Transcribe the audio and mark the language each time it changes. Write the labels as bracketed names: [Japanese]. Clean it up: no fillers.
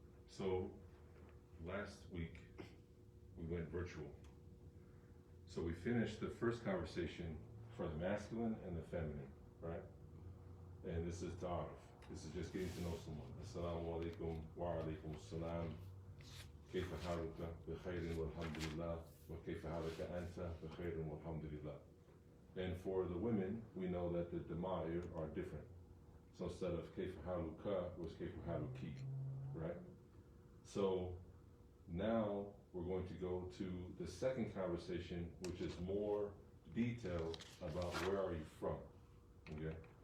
[English] So, last week we went virtual. So we finished the first conversation for the masculine and the feminine, right? And this is ta'aruf. This is just getting to know someone. Assalamu alaikum wa alaikum assalam. [Arabic] كيف حالك بخير والحمد لله وكيف حالك أنت بخير والحمد لله. [English] And for the women, we know that the dama'ir are different. So instead of [Arabic] كيف حالك [English] was كيف حالك, right? So now we're going to go to the second conversation, which is more detailed about where are you from, okay?